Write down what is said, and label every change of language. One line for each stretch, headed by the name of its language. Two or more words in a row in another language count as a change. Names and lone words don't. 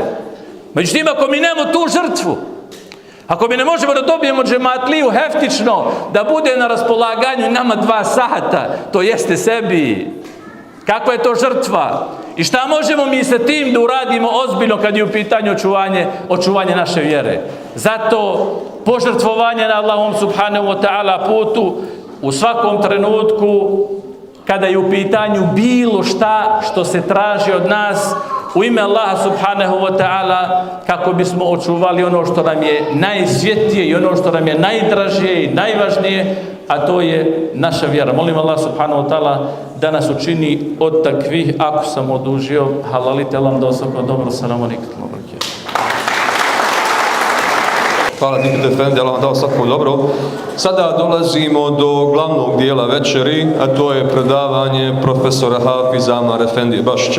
Bosnian: Međutim, ako mi nemamo tu žrtvu, ako mi ne možemo da dobijemo džematliju heftično, da bude na raspolaganju nama 2 sata, to jeste sebi. Kakva je to žrtva? I šta možemo mi sa tim da uradimo ozbiljno kad je u pitanju očuvanje naše vjere? Zato požrtvovanje na Allahom
Arabic: سبحانه وتعالى
Bosnian: putu u svakom trenutku kada je u pitanju bilo šta što se traži od nas u ime Allaha
Arabic: سبحانه وتعالى,
Bosnian: kako bismo očuvali ono što nam je najsvjetlije i ono što nam je najdražije i najvažnije, a to je naša vjera. Molim Allah
Arabic: سبحانه وتعالى
Bosnian: da nas učini od takvih. Ako sam odužio, halalite vam da svako dobro.
Arabic: سلام عليكم.
Bosnian: Hvala Dikit Efendi, Allah vam dao svako dobro. Sada dolazimo do glavnog dijela večeri, a to je predavanje profesora Hafiza Amar Efendije Bašića.